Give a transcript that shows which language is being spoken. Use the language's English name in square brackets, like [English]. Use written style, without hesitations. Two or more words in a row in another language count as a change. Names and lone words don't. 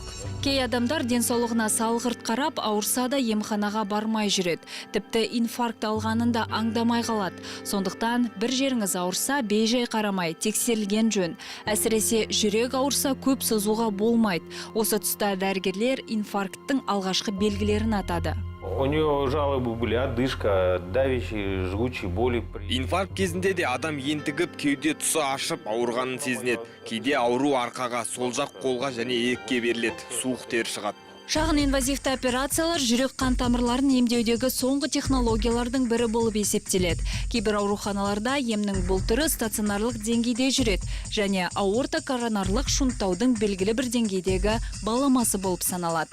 [Kazakh] Кей адамдар денсаулығына салғырт қарап, ауырса да емханаға бармай жүреді. Тіпті инфаркт алғанында аңдамай қалады. Сондықтан бір жеріңіз ауырса, бейжай қарамай, тексерілген жөн. Әсіресе жүрек ауырса көп созуға болмайды. Осы тұста дәрігерлер инфаркттың алғашқы белгілерін атады. [Russian] У нее жалобы были, одышка, давящие, жгучие боли. [Kazakh] Инфаркт кезінде де адам ентігіп, кеуде тұсы ашып, ауырғанын сезінеді. Кейде ауру арқаға, сол жақ қолға және иекке беріледі, суық тер шығады. Шағын инвазивті операциялар жүрек қан тамырларын емдеудегі соңғы технологиялардың бірі болып есептеледі. Кейбір ауруханаларда емнің бұл түрі стационарлық деңгейде жүреді және аорта коронарлық шунттаудың белгілі бір деңгейдегі баламасы болып саналады.